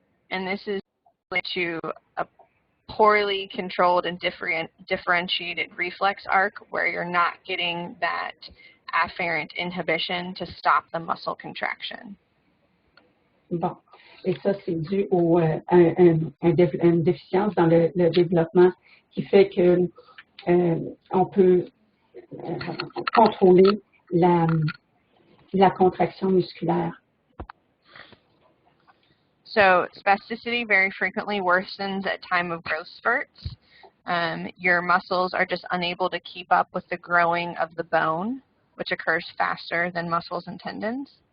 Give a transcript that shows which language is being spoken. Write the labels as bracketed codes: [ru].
[en] And this is due to a poorly controlled and differentiated reflex arc where you're not getting that afferent inhibition to stop the muscle contraction. [fr] Bon, et ça, c'est dû à une déficience dans le développement qui fait que on peut contrôler la contraction musculaire. [en] So spasticity very frequently worsens at time of growth spurts. Your muscles are just unable to keep up with the growing of the bone, which occurs faster than muscles and tendons.